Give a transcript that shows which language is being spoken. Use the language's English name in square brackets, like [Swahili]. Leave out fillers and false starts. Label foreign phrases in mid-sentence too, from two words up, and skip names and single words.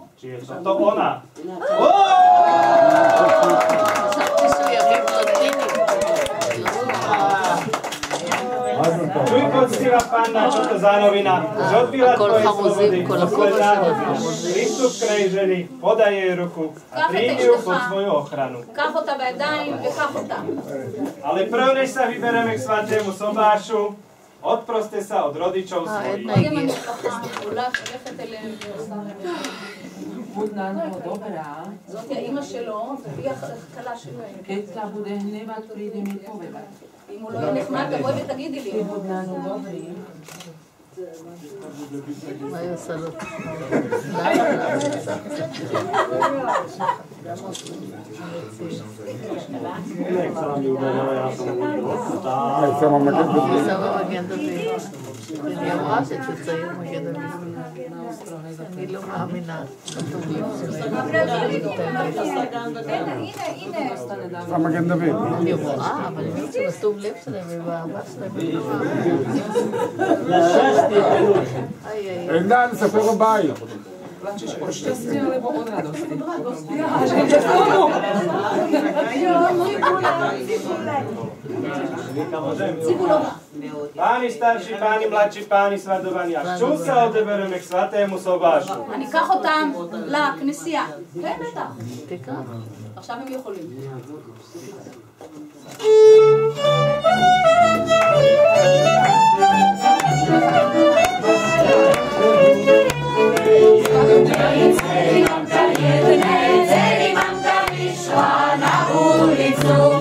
[Slovak] Či je toto ona? [Hebrew] חשבתי [Slovak] Čuj, poctivá panna, čo to za novina. Už odbila tvoje slobody, posledná hodina. Pristup k nej ženy, podaj jej ruku a príjmi ju pod svoju ochranu. [Hebrew] קח אותה בידיים וקח אותה. [Slovak] Ale prv, než sa vybereme k svätému sobášu, odproste sa od rodičov svojich. [Hebrew] קודם המשפחה הולכת אליהם ועושה להם. [Slovak] Budná no dobrá, [Hebrew] זאת האימא שלו, והיא הכלה שלהם. [Slovak] keď sa bude hnevať, príde mi povedať. [Hebrew] אם הוא לא יהיה נחמד, תבואי ותגידי לי. [Slovak] Budná no dobrý. [Hebrew] מה היא עושה לו? שמה מגן דוד. היא שמה מגן דוד. היא אמרה שתצייר מגן דוד. אני לא מאמינה. שמה מגן דוד. אני רואה, אבל אני חושבת שבטוב לב שלהם ובאהבה שלהם. אין לה לספר בבית. [Slovak] Plačeš od šťastia alebo od radosti? Páni starší, páni mladší, páni svadovaní, a čo sa odebereme k svätému sobášu? [Hebrew] אני אקח אותם לכנסייה. כן, בטח. תיקח. עכשיו הם יכולים. [Slovak] Celý mamka vyšla na ulicu.